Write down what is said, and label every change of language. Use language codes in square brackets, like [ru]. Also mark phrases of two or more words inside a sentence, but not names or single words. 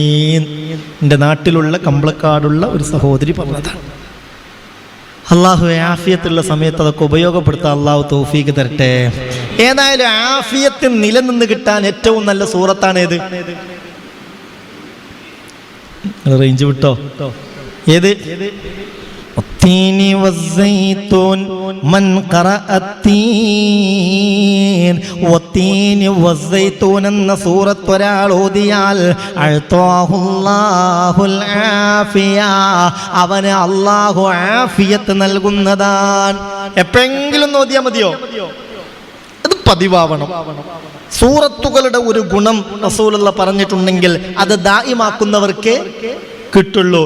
[ml] എൻ്റെ നാട്ടിലുള്ള കമ്പളക്കാടുള്ള ഒരു സഹോദരി പറഞ്ഞതാണ്. അള്ളാഹു ആഫിയത്തുള്ള സമയത്ത് അതൊക്കെ ഉപയോഗപ്പെടുത്താൻ അള്ളാഹു തൗഫീക്ക് തരട്ടെ. ഏതായാലും ആഫിയത്ത് നിലനിന്ന് കിട്ടാൻ ഏറ്റവും നല്ല സൂറത്താണ് ഏത്? റേഞ്ച് വിട്ടോ? ഏത്? [ar] والتين والزيتون من قرأ التين والتين والزيتون [ml] എന്ന സൂറത്ത് ഒരാൾ ഓതിയാൽ [ar] أعطاه الله العافية, [ml] അവന് അല്ലാഹു ആഫിയത്ത് നൽകുന്നതാണ്. എപ്പോഴെങ്കിലും ഓതിയാൽ മതിയോ? അത് പതിവാവണം. സൂറത്തുകളുടെ ഒരു ഗുണം റസൂലുള്ള പറഞ്ഞിട്ടുണ്ടെങ്കിൽ അത് ദായിമാക്കുന്നവർക്ക് കിട്ടുള്ളൂ.